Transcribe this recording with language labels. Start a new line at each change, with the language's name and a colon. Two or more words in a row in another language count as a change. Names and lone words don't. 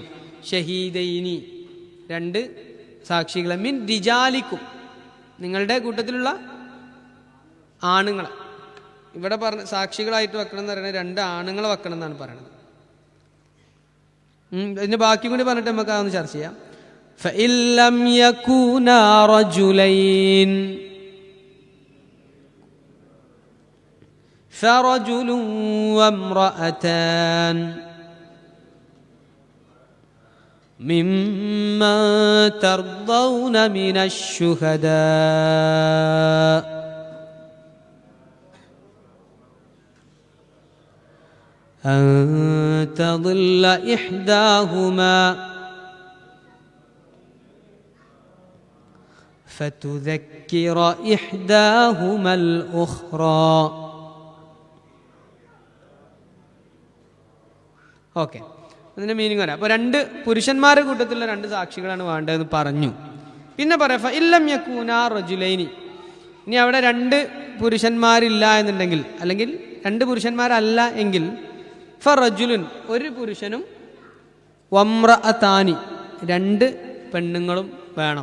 Malayalam: ഷഹീദൈനി, രണ്ട് സാക്ഷികളെ.
Arabic: من رجالكم,
Malayalam: നിങ്ങളുടെ കൂട്ടത്തിലുള്ള ആണുങ്ങളെ. ഇവിടെ പറഞ്ഞ സാക്ഷികളായിട്ട് വെക്കണം എന്ന് പറയുന്നത് രണ്ട് ആണുങ്ങളെ വെക്കണം എന്നാണ് പറയണത്. ഇതിൻ്റെ ബാക്കി കൂടി പറഞ്ഞിട്ട് നമുക്ക് അതൊന്ന് ചർച്ച ചെയ്യാം.
Arabic: فإن لم يكونا رجلين فرجل وامرأتان ممن ترضون من الشهداء أن تضل إحداهما فتذكر إحداهما الأخرى.
Malayalam: ഓക്കെ, അതിൻ്റെ മീനിങ് പറയാം. അപ്പോൾ രണ്ട് പുരുഷന്മാരുടെ കൂട്ടത്തിലുള്ള രണ്ട് സാക്ഷികളാണ് വേണ്ടതെന്ന് പറഞ്ഞു. പിന്നെ പറയാം
Arabic: فإن لم يكونا رجلين,
Malayalam: ഇനി അവിടെ രണ്ട് പുരുഷന്മാരില്ല എന്നുണ്ടെങ്കിൽ, അല്ലെങ്കിൽ രണ്ട് പുരുഷന്മാരല്ല എങ്കിൽ ഫറജുലുൻ, ഒരു പുരുഷനും വമ്രഅതാനി, രണ്ട് പെണ്ണുങ്ങളും വേണം.